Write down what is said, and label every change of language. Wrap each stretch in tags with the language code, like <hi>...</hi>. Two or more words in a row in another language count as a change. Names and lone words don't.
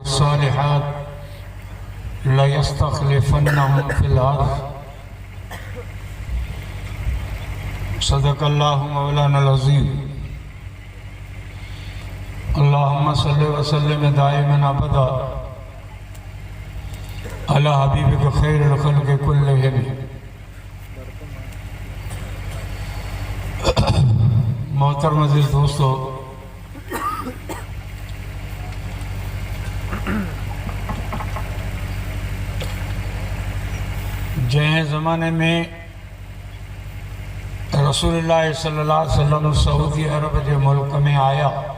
<ar>والصالحات ليستخلفنهم في الأرض. صدق الله مولانا العظيم. اللهم صل وسلم دائما أبدا على حبيبك خير الخلق كلهم.</ar> <sd>मोहतरम अज़ीज़ दोस्तों, जंहिं ज़माने में</sd> <ar>رسول الله صلى الله عليه وسلم</ar> <sd>सऊदी अरब जे मुल्क में आया,</sd>